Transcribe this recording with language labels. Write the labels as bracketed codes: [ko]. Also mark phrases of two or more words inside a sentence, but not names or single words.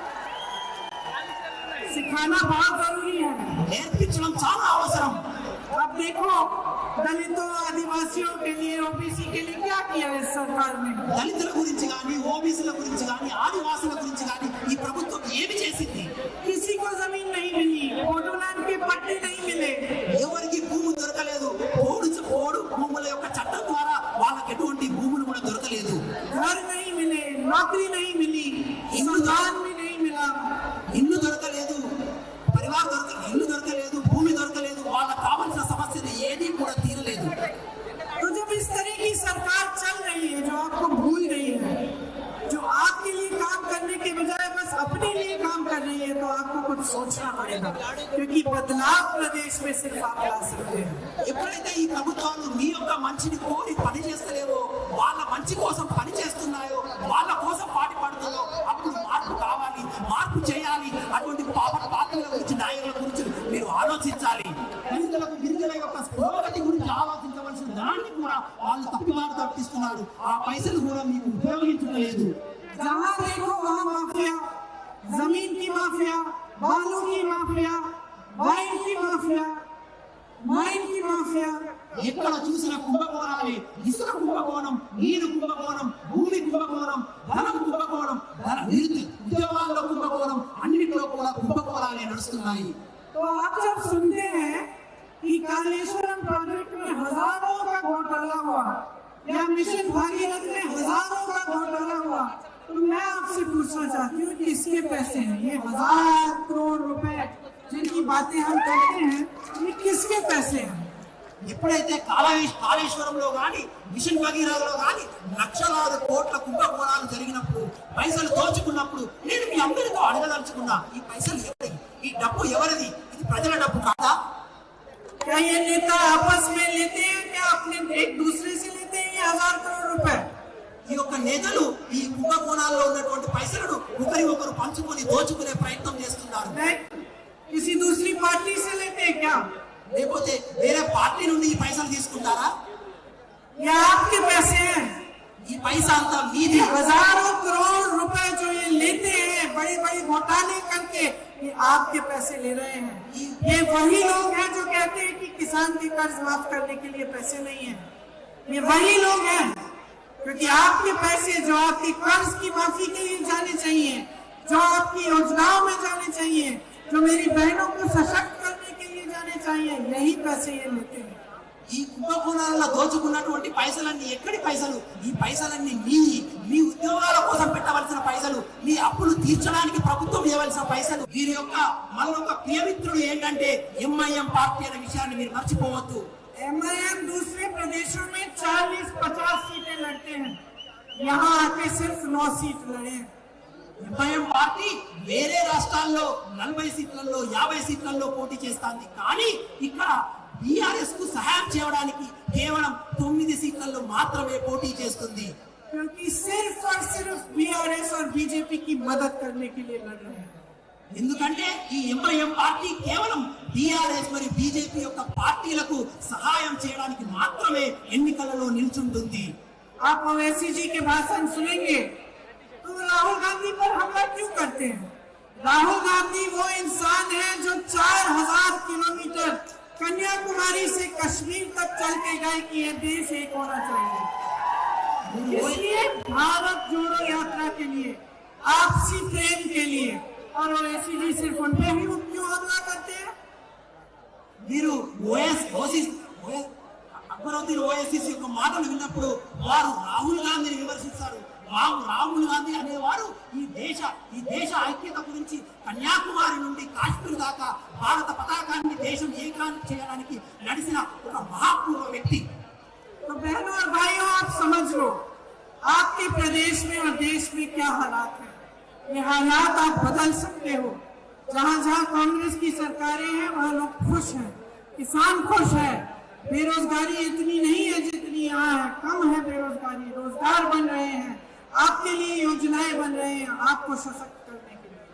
[hi] सिखाना बहुत जरूरी है, [te] నేర్పించడం చాలా అవసరం. [hi] अब देखो दलितों आदिवासियों के लिए, ओबीसी के लिए क्या किया है सरकार ने। [te] దళితుల గురించి కానీ, ఓబీసీల గురించి కానీ, ఆదివాసుల గురించి కానీ ఈ ప్రభుత్వం ఏమి చేసింది? [hi] किसी को जमीन नहीं मिली, बोडोलैंड के पट्टे नहीं मिले, [te] ఎవరికి భూమి దొరకలేదు. పోడు భూముల యొక్క చట్టం ద్వారా వాళ్ళకి ఎటువంటి భూములు కూడా దొరకలేదు. [hi] घर नहीं मिले, नौकरी नहीं मिली, सम्मान भी नहीं मिला, [te] ఇల్లు దొరకలేదు, ఇల్లు దొరకలేదు, భూమి దొరకలేదు, వాళ్ళకి కావాల్సిన సమస్యలు ఏది కూడా తీరలేదు. [hi] तो जब इस तरह की सरकार चल रही है जो आपको भूल रही है, जो आपके लिए काम करने के बजाय बस अपने लिए काम कर रही है, तो आपको कुछ सोचना पड़ेगा, क्योंकि बदलाव प्रदेश में सिर्फ आप ला सकते हैं। [te] ఎప్పుడైతే ఈ ప్రభుత్వాలు మీ యొక్క మంచిని కోరి పని చేస్తలేవో, వాళ్ళ మంచి కోసం పని చేస్తున్నాయో, వాళ్ళ కోసం పాటుపడుతుందో, అప్పుడు మార్పు కావాలి, మార్పు చేయాలి. అటువంటి పార్టీల గురించి, నాయకుల గురించి మీరు ఆలోచించాలి. గిరిజనుల యొక్క పురోగతి గురించి ఆలోచించవలసిన దాన్ని కూడా వాళ్ళు తప్పివారు తప్పిస్తున్నారు. ఆ పైసలు కూడా మీకు ఉపయోగించలేదు. [hi] जहाँ देखो वहाँ माफिया, जमीन की माफिया, बालू की माफिया, वाइन की माफिया, माइन की माफिया, [te] ఎక్కడ చూసిన కుంభకోణాలే. ఇసుక కుంభకోణం, నీరు కుంభకోణం, భూమి కుంభకోణం, ధనం కుంభకోణం, ఉద్యోగాల్లో కుంభకోణం, అన్నింటిలో కూడా కుంభకోణాలే నడుస్తున్నాయి. [hi] तो आप जब सुनते हैं कि कालेश्वरम प्रोजेक्ट में हजारों का घोटाला हुआ या मिशन भागीरथ में हजारों का घोटाला हुआ, तो मैं आपसे पूछना चाहती हूँ कि इसके पैसे हैं, ये 1000 करोड़ रुपए जिनकी बातें हम करते हैं, ये किसके पैसे हैं? [te] ఎప్పుడైతే కాళేశ్వరంలో కానీ, మిషన్ భగీరథలో కానీ లక్షలాది కోట్ల కుంభకోణాలు జరిగినప్పుడు, పైసలు దోచుకున్నప్పుడు, నేను మీ అందరితో అడగదలుచుకున్నా, ఈ పైసలు ఎవరిది? ఈ డబ్బు ఎవరిది? ఇది ప్రజల డబ్బు కాదా? [hi] क्या ये नेता आपस में लेते हैं, क्या अपने एक दूसरे से लेते हैं ये 1000 करोड़ रुपए? [te] ఈ యొక్క నేతలు ఈ కుంభకోణాల్లో ఉన్నటువంటి పైసలను ఒకరు పంచుకొని దోచుకునే ప్రయత్నం చేస్తున్నారు. [hi] नहीं, किसी दूसरी पार्टी से लेते हैं क्या? [te] లేకపోతే వేరే పార్టీ నుండి ఈ పైసలు తీసుకుంటారా? [hi] या आपके पैसे हैं? [te] ఈ పైసా అంతా మీది. [hi] हजारों करोड़ रुपए जो ये लेते हैं बड़े बड़े घोटाले करके, ये आपके पैसे ले रहे हैं। ये वही लोग हैं जो कहते हैं कि किसान के कर्ज माफ करने के लिए पैसे नहीं है। ये वही लोग हैं, क्योंकि आपके पैसे जो आपके कर्ज की माफी के लिए जाने चाहिए, जो आपकी योजनाओं में जाने चाहिए, जो मेरी बहनों को सशक्त करने के लिए जाने चाहिए, यही पैसे ये लेते हैं। [te] ఈ కుంభకోణాలలో దోచుకున్నటువంటి పైసలన్నీ ఎక్కడి పైసలు? ఈ పైసలన్నీ మీ ఉద్యోగాల కోసం పెట్టవలసిన పైసలు, మీ అప్పులు తీర్చడానికి ప్రభుత్వం ఇవ్వవలసిన పైసలు. వీరి యొక్క మరొక ప్రియమిత్రుడు ఏంటంటే ఎంఐఎం పార్టీ అనే విషయాన్ని మీరు మర్చిపోవద్దు. [hi] एमआईएम दूसरे प्रदेशों में 40-50 सीटें लड़ते हैं, यहाँ आके सिर्फ 9 सीट लड़े। [te] ఎంఐఎం పార్టీ వేరే రాష్ట్రాల్లో 40 సీట్లలో 50 సీట్లలో పోటీ చేస్తుంది, కానీ ఇక్కడ బీఆర్ఎస్ కు సహాయం చేయడానికి కేవలం 9 సీట్లలో మాత్రమే పోటీ చేస్తుంది. [hi] क्योंकि सिर्फ और सिर्फ बीआरएस और बीजेपी की मदद करने के लिए लड़ रहे हैं। [te] ఎందుకంటే ఈ ఎంఐఎం పార్టీ కేవలం టిఆర్ఎస్ మరియు బీజేపీ యొక్క పార్టీలకు సహాయం చేయడానికి మాత్రమే ఎన్నికలలో నిల్చుంటుంది. [hi] आप ओवैसी जी के भाषण सुनेंगे तो राहुल गांधी पर हमला क्यों करते हैं? राहुल गांधी वो इंसान है जो 4000 किलोमीटर कन्याकुमारी से कश्मीर तक चल के गए कि ये देश एक होना चाहिए। इसलिए भारत जोड़ो यात्रा के लिए, आपसी प्रेम के लिए, और ओवैसी जी सिर्फ उन पे ही क्यों हमला करते हैं? [te] మీరు అక్బరుద్దీన్ ఓఎస్సీ యొక్క మాటలు విన్నప్పుడు వారు రాహుల్ గాంధీని విమర్శిస్తారు. రాహుల్ గాంధీ అనేవారు ఈ దేశ ఐక్యత గురించి కన్యాకుమారి నుండి కాశ్మీర్ దాకా భారత పతాకాన్ని దేశం ఏకాన్ని చేయడానికి నడిచిన ఒక మహాపూర్వ వ్యక్తి. [hi] तो बहनों और भाइयों, आप समझ लो आपके प्रदेश में और देश में क्या हालात है। ये हालात आप बदल सकते हो। जहाँ जहाँ कांग्रेस की सरकारें हैं वहाँ लोग खुश हैं, किसान खुश है, बेरोजगारी इतनी नहीं है जितनी यहाँ है, कम है बेरोजगारी, रोजगार बन रहे हैं, आपके लिए योजनाएं बन रहे हैं आपको सशक्त करने के लिए।